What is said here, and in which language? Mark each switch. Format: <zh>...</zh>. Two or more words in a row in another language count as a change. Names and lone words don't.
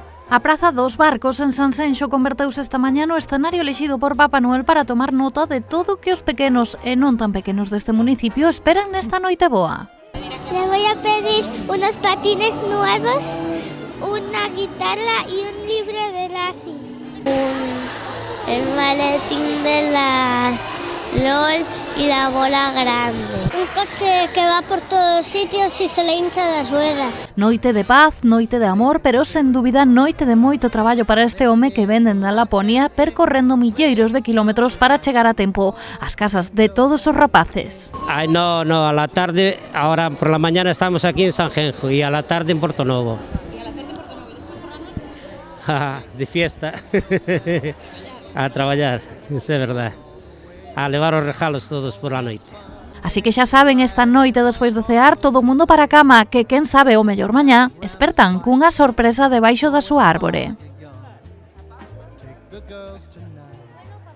<gl>A Praza dos Barcos en Sanxenxo converteuse esta mañá no escenario elixido por Papá Noel para tomar nota de todo o que os pequenos e non tan pequenos deste municipio esperan nesta noite boa.</gl> <es>Le voy a pedir unos patines nuevos, una guitarra y un libro de Lassie. El maletín de la LOL y la bola grande. Un coche que va por todos sitios y se le hincha las ruedas.</es> <gl>Noite de paz, noite de amor, pero sen dúbida noite de moito traballo para este home que venden na Laponia percorrendo milleiros de kilómetros para chegar a tempo ás casas de todos os rapaces.</gl> <es>Ay, no, a la tarde, ahora por la mañana estamos aquí en Sanxenxo y a la tarde en Portonovo. ¿Y a la tarde en Portonovo? ¿Y después por la noche? De fiesta.</es> <gl>A traballar, isso é verdade. A levar os regalos todos por a noite. Así que xa saben, esta noite despois do cear, todo o mundo para a cama, que quen sabe o mellor mañá, espertan cunha sorpresa debaixo da súa árbore.</gl>